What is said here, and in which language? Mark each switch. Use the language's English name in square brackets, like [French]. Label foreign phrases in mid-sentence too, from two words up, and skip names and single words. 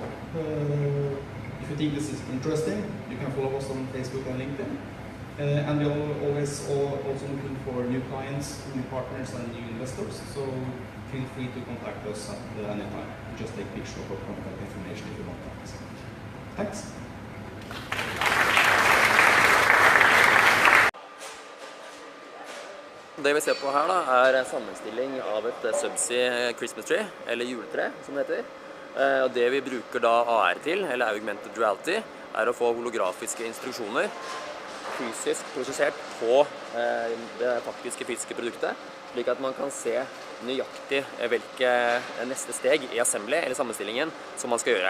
[English] If you think this is interesting, you can follow us on Facebook and LinkedIn. And we're always also looking for new clients, new partners, and new investors. So feel free to contact us at any time. Just take picture of our contact information if you want that. Thanks. [Norwegian] Det vi ser på her da, en sammenstilling av et [English] subsea Christmas tree, [Norwegian] eller juletre, som det heter. Og det vi bruker da AR til, eller [English] augmented reality, [Norwegian] å få holografiske instruksjoner fysisk prosessert på det faktiske fysiske produktet, slik at man kan se nøyaktig hvilke neste steg i assembly, eller sammenstillingen, som man skal gjøre.